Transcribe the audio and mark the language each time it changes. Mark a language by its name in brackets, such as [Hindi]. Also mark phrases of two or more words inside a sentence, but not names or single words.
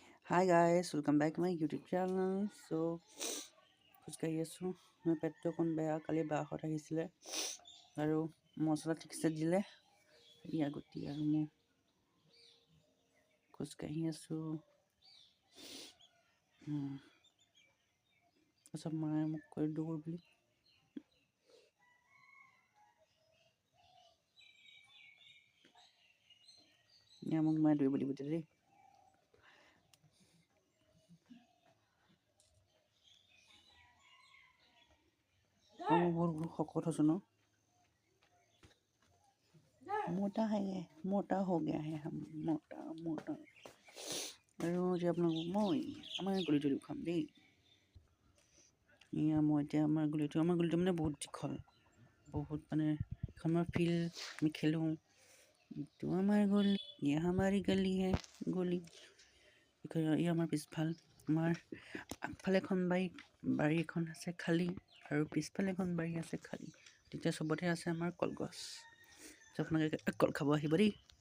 [English] Hi guys, welcome back to my YouTube channel. So, [Assamese] খোজকাঢ়ি আছোঁ মোৰ পেটটো অকণ বেয়া কালি বাহঁত আহিছিলে আৰু মছলা ঠিকছে দিলে ইয়াৰ গতি আৰু মোৰ খোজকাঢ়ি আছোঁ তাৰপিছত মায়ে মোক কৈ দৌৰ বুলি এয়া মোক মায়ে দৌৰিব দিব দেই মই বহুত শকত হৈছোঁ ন [Hindi] मोटा हो गया है हम मोटा [Assamese] আৰু যে আপোনালোকক মই আমাৰ গলিটো দেখুৱাম দেই এয়া মই এতিয়া আমাৰ গলিটো মানে বহুত দীঘল বহুত মানে এখন আমাৰ ফিল্ড আমি খেলোঁ এইটো আমাৰ গলি [Hindi] ये हमारी गली है [Assamese] गলি ই আমাৰ পিছফাল আমাৰ আগফালে এখন বাৰী এখন আছে খালী আৰু পিছফালে এখন বাৰী আছে খালী তেতিয়া চবতে আছে আমাৰ কলগছ আপোনালোকে কল খাব আহিব দেই